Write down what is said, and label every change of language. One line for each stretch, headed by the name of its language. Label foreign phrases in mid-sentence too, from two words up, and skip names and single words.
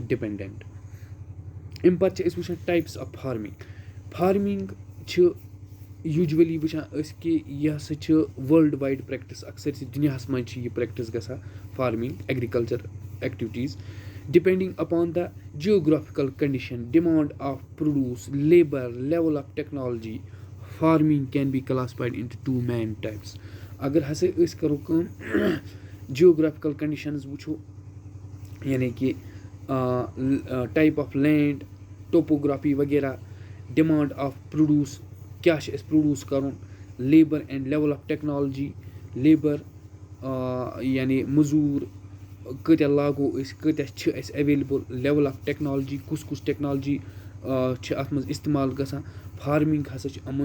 Kashmiri: ڈِپٮ۪نٛڈٮ۪نٛٹ اَمہِ پَتہٕ چھِ أسۍ وٕچھان
English: types of farming
Kashmiri: چھِ یوٗجؤلی وٕچھان أسۍ کہِ یہِ ہَسا چھِ
English: worldwide practice
Kashmiri: اَکھ سٲرسٕے دُنیاہَس منٛز چھِ یہِ پرٛٮ۪کٹِس گژھان
English: farming agriculture activities depending upon the geographical condition demand of produce labour level of technology farming can be classified into 2 main types
Kashmiri: اگر ہَسا أسۍ کَرو کٲم
English: geographical conditions
Kashmiri: وٕچھو یعنی کہِ
English: type of land topography
Kashmiri: وغیرہ
English: demand of produce
Kashmiri: کیٛاہ چھِ اَسہِ پرٛوڈوٗس کَرُن
English: labour and level of technology labour
Kashmiri: یعنی مٔزوٗر کۭتیاہ لاگو أسۍ کۭتیاہ چھِ اَسہِ ایویلیبٕل
English: level of technology
Kashmiri: کُس ٹٮ۪کنالجی چھِ اَتھ منٛز اِستعمال گژھان فارمِنٛگ ہَسا چھِ یِمَن